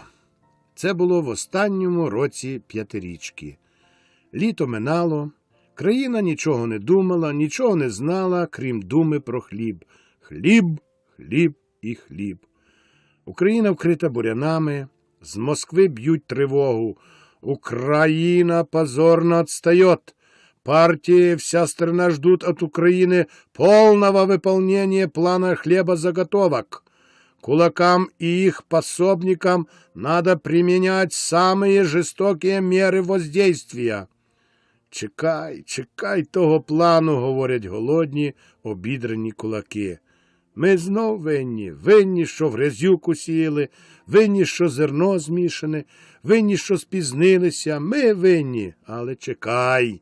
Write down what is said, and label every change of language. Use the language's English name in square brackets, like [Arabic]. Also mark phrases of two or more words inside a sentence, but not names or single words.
[Ukrainian] Це було в останньому році п'ятирічки. Літо минало, країна нічого не думала, нічого не знала, крім думи про хліб. Хліб, хліб і хліб. Україна вкрита бурянами, з Москви б'ють тривогу. [Russian] Украина позорно отстает. Партии вся страна ждут от Украины полного выполнения плана хлебозаготовок. Кулакам и их пособникам надо применять самые жестокие меры воздействия. [Ukrainian] Чекай, чекай того плану, говорять голодні, обідрані кулаки. Ми знов винні, винні, що в грязюку сіяли, винні, що зерно змішане, винні, що спізнилися, ми винні, але чекай.